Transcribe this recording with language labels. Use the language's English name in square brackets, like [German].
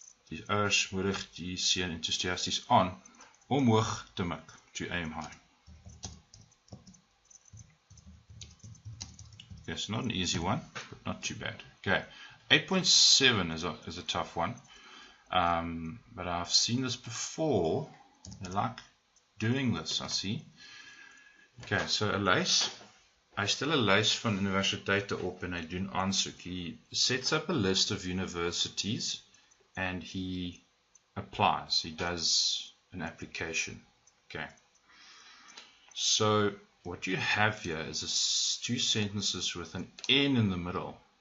[Afrikaans] Die ouers moedig die seun enthusiasties aan om hoog te mik, to aim high. [English] Yes, not an easy one, but not too bad. Okay, 8.7 is a tough one, but I've seen this before. I like doing this, I see. Okay, so 'n lys. [Afrikaans] Hy stel 'n lys van universiteite op en hy doen aansoek. [English] He sets up a list of universities and he applies. He does an application. Okay. So what you have here is two sentences with an N in the middle.